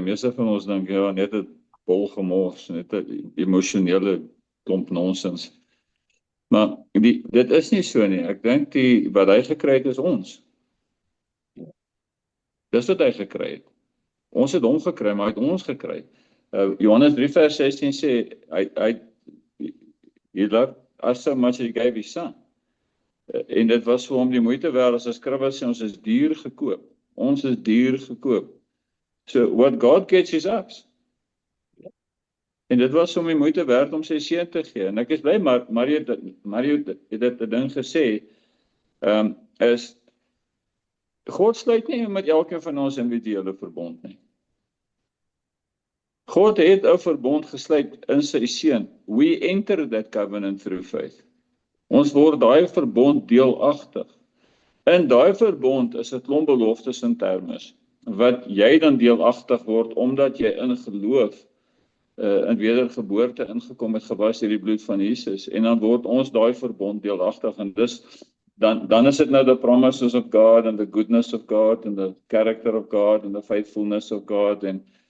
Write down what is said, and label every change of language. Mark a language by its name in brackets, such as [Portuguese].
[Afrikaans] Meeste van ons dink ja, net 'n bol gemors, net 'n emosionele klomp nonsens. Maar dit is nie so nie. Ek dink wat hy gekry het is ons. Dis wat hy gekry het. Ons het hom gekry, maar hy het ons gekry. Johannes 3 vers 16 sê, [English] he loved us so much that he gave his son. [Afrikaans] En dit was vir hom die moeite werd as 'n skrywer sê ons is duur gekoop. Ons is duur gekoop. [English] So what God gets is us. [Afrikaans] En dit was hom die moeite werd om sy seun te gee. En ek is bly Mario het dit 'n ding gesê, is God sluit nie met elkeen van ons individuele verbond nie. God het 'n verbond gesluit in sy seun. [English] We enter that covenant through faith. [Afrikaans] Ons word daai verbond deelagtig. In daai verbond is 'n klomp beloftes en termes wat jy dan deelagtig word omdat jy in geloof in wedergeboorte ingekom het, gewas deur die bloed van Jesus, en dan word ons daai verbond deelagtig, en dan is dit nou [English] the promises of God [Afrikaans] and the goodness of God and the character of God and the faithfulness of God en